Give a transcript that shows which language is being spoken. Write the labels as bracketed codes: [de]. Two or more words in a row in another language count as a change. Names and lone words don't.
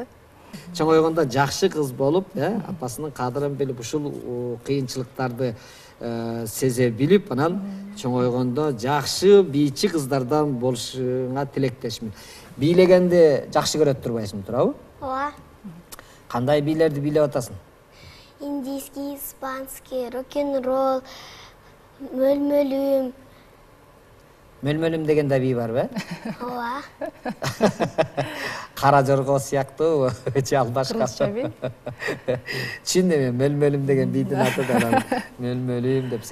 [ky] Чоңойгондо жакшы кыз болуп, апасынын кадырын билип, ушул кыйынчылыктарды сезе билип, анан чоңойгондо жакшы бийчи кыздардан болушуңа тилектешмин. Бийлегенди жакшы көрөт турбайсың, туурабы? Ооба. Кандай бийлерди бийлеп атасың? [ru] Индийский, испанский, рок-н-ролл, [ky] мөлмөлүм. Мөлмөлүм деген да бий барбы? Ооба. кара жорго сыяктуу же ал башка? Кыргызча би. Түшүндүм, мөлмөлүм деген бийдин аты да мөлмөлүм деп.